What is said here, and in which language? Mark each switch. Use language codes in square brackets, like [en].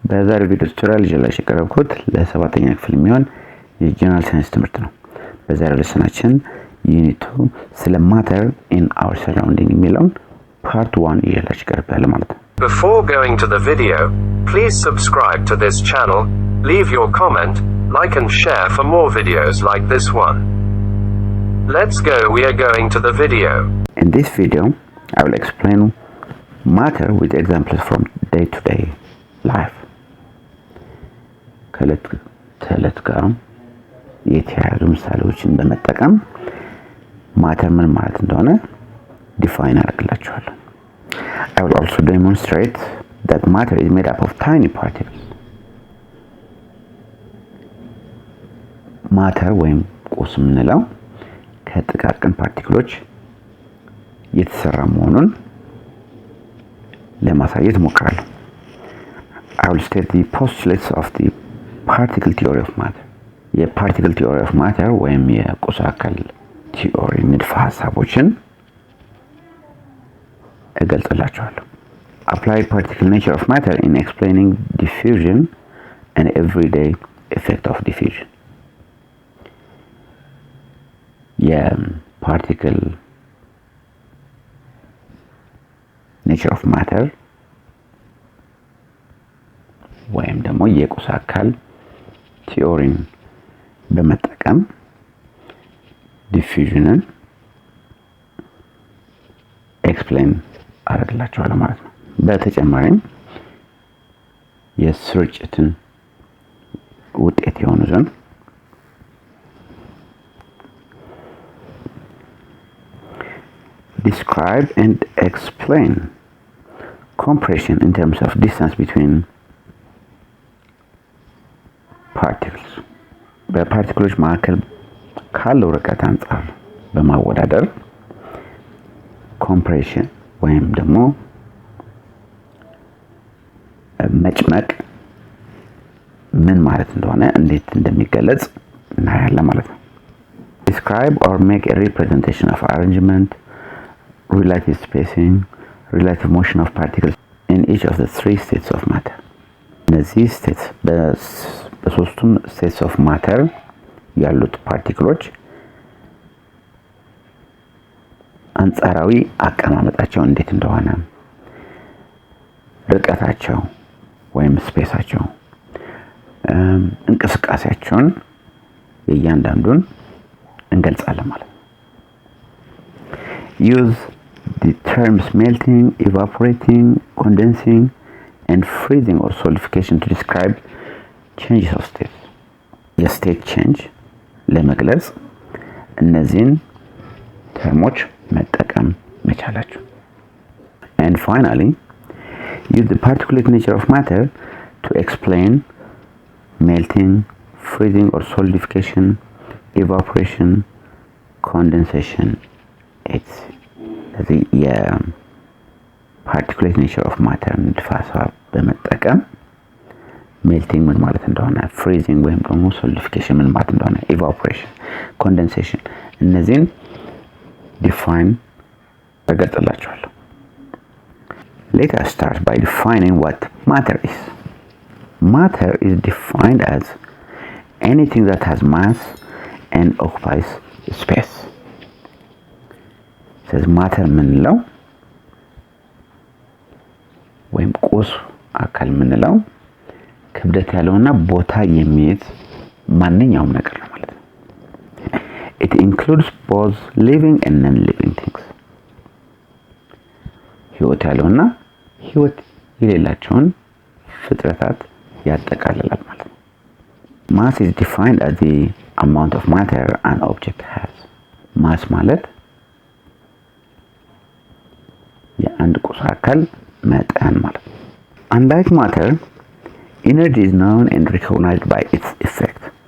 [am] በዛሬው ቪዲዮ ቱቶሪያል ይዤላችሁ የቀረብኩት ለሰባተኛ ክፍል የሚሆን የጀነራል ሳይንስ ትምህርት ነው። በዛሬው ሌሰናችን ዩኒት 2 ስለ ማተር ኢን አወር ሰራውንዲንግ የሚለውን ፓርት 1 ይዤላችሁ ቀርቤያለሁ ማለት ነው። [en] Before going to the video, please subscribe to this channel, leave your comment, like and share for more videos like this one. Let's go, we are going to the video. In this video, I will explain matter with examples from day-to-day life. [am] ከዕለት ተዕለት ጋር የተያያዙ ምሳሌዎችን በመጠቀም ማተር ምን ማለት እንደሆነ ዲፋይን አደርግላችኋለሁ። [en] I will also demonstrate that matter is made up of tiny particles. [am] ማተር ወይም ቁስ የምንለው ከጥቃቅን ፓርቲክሎች የተሰራ መሆኑን ለማሳየት እሞክራለሁ። [en] I will state the postulates of the particle theory of matter. [am] የፓርቲክል ቲዮሪ ኦፍ ማተር ወይም የቁስ አካል ቲዮሪ ንድፈ ሐሳቦችን እገልጽላችኋለሁ። [en] Apply particle nature of matter in explaining diffusion and everyday effect of diffusion. [am] የፓርቲክል [en] nature of matter [am] ወይም ደግሞ የቁስ አካል ቲዮሪን በመጠቀም ዲፊውዥንን ኤክስፕሌን አደርግላችኋለሁ ማለት ነው። በተጨማሪም የስርጭትን ውጤት የሆኑ ዘንድ [en] describe and explain compression in terms of distance between particles. [am] በፓርቲክሎች መካከል ካለው ርቀት አንጻር በማወዳደር ኮምፕሬሽን ወይም ደግሞ መጭመቅ ምን ማለት እንደሆነ እንዴት እንደሚገለጽ እናያለን ማለት ነው። [en] Describe or make a representation of arrangement, relative spacing, relative motion of particles in each of the three states of matter. [am] እነዚህ ስቴትስ በሶስቱም ስቴትስ ኦፍ ማተር ያሉት ፓርቲክሎች አንጻራዊ አቀማመጣቸው እንዴት እንደሆነ፣ ርቀታቸው ወይም ስፔሳቸው፣ እንቅስቃሴያቸውን እያንዳንዱን እንገልጻለን ማለት ነው። [en] Use the terms melting, evaporating, condensing and freezing or solidification to describe changes of state. [am] የስቴት ቼንጅ ለመግለጽ እነዚህን ተርሞች መጠቀም መቻላችሁ። [en] And finally, use the particulate nature of matter to explain melting, freezing or solidification, evaporation, condensation, etc. [am] ስለዚህ የፓርቲኩሌት ኔቸር ኦፍ ማተር ንድፈ ሐሳብ በመጠቀም ሜልቲንግ ምን ማለት እንደሆነ፣ ፍሪዚንግ ወይም ደግሞ ሶሊዲፊኬሽን ምን ማለት እንደሆነ፣ ኢቫፖሬሽን፣ ኮንደንሴሽን እነዚህን ዲፋይን እገልጽላችኋለሁ። [en] Let us start by defining what matter is. Matter is defined as anything that has mass and occupies space. [am] ስለዚህ ማተር የምንለው ወይም ቁስ አካል የምንለው ክብደት ያለውና ቦታ የሚይዝ ማንኛውም ነገር ነው ማለት ነው። [en] It includes both living and non-living things. [am] ህይወት ያለውና ህይወት የሌላቸውን ፍጥረታት ያጠቃልላል ማለት ነው። [en] Mass is defined as the amount of matter an object has. [am] ማስ ማለት የአንድ ቁስ አካል መጠን ማለት ነው። [en] Unlike matter, energy is known and recognized by its effect.